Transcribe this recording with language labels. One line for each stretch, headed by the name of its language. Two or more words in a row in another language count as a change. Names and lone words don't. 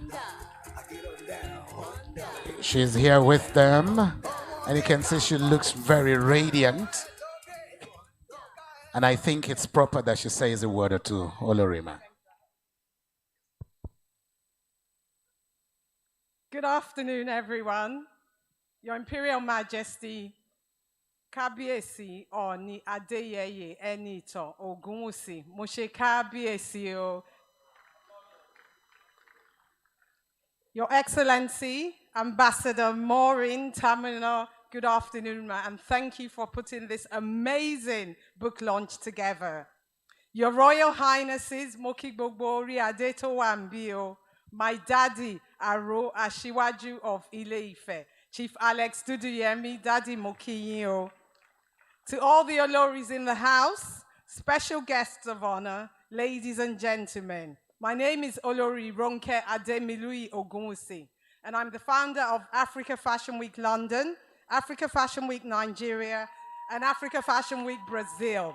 English: She's here with them, and you can see she looks very radiant. And I think it's proper that she says a word or two. Olorima. Good afternoon, everyone. Your Imperial Majesty, Kábíyèsí Ọọ̀ni Adéyẹyè Ẹniìtàn Ògúnwùsì,
Yoruba: mo ṣe kábíyèsí o.
English: Your Excellency, Ambassador Maureen Tamina, good afternoon, and thank you for putting this amazing book launch together. Your Royal Highnesses,
Yoruba: mo kí gbogbo orí adé tó wà níbí o.
English: My daddy, Aro Ashiwaju of Ile-Ife, Chief Alex Duduyemi, Daddy
Yoruba: mo kí yín o.
English: To all the Oloris in the house, special guests of honor, ladies and gentlemen, my name is Olori Ronke Ademilui Ogunwusi, and I'm the founder of Africa Fashion Week London, Africa Fashion Week Nigeria, and Africa Fashion Week Brazil.